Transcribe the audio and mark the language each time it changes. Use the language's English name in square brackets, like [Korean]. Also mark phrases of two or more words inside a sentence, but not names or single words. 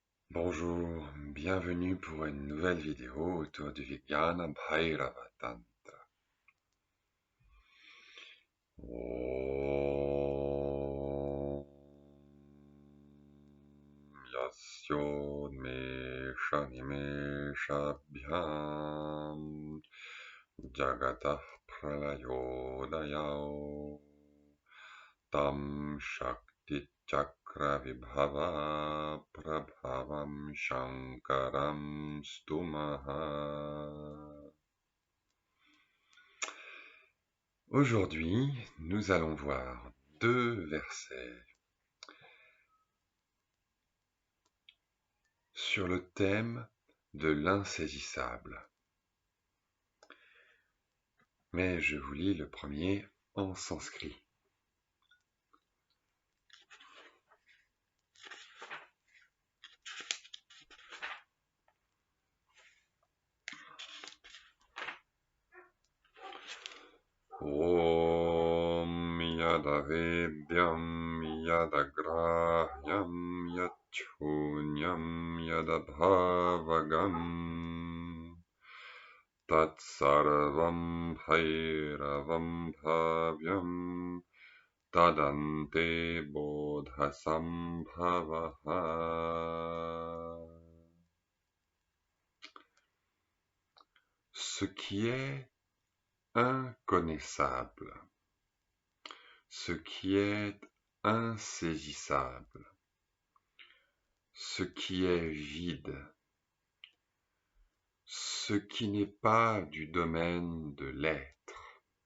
[French] Bonjour, bienvenue pour une nouvelle vidéo autour du Vijnana Bhairava Tantra. [Sanskrit] Om Yasyodmesha Nimeshabhyam Jagatah Pralayodayao Tam Shakti Chakra Vibhava Prabhavam Shankaram Stumaha. [French] Aujourd'hui, nous allons voir deux versets sur le thème de l'insaisissable. Mais je vous lis le premier en sanskrit. [Sanskrit] Om yadavedyam yadagrahyam yachunyam yadabhavagam tatsarvam bhairavam bhavyam tadante bodhasambhavaha. [French] Ce qui est inconnaissable, ce qui est insaisissable, ce qui est vide, ce qui n'est pas du domaine de l'être.